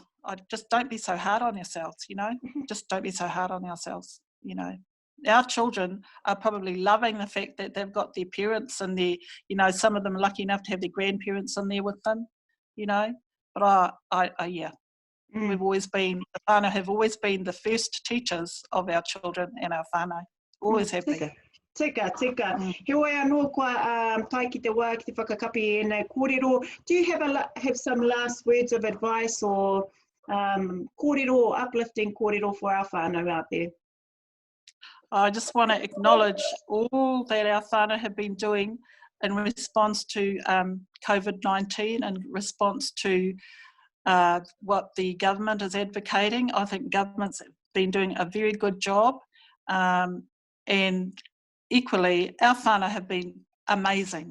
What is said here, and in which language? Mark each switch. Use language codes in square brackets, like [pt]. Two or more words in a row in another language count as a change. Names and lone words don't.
[en] Just don't be so hard on yourselves, Just don't be so hard on ourselves, Our children are probably loving the fact that they've got their parents and their, some of them are lucky enough to have their grandparents in there with them, But we've always been, the whānau have always been the first teachers of our children and our whānau. Always have been. Tika. [mi] He wai anō kua tai ki te wā ki te whakakapi e nei kōrero. [en] Do you have some last words of advice or kōrero, uplifting kōrero for our whānau out there? I just want to acknowledge all that our whānau have been doing in response to COVID-19, in response to what the government is advocating. I think government's been doing a very good job, and equally our whānau have been amazing.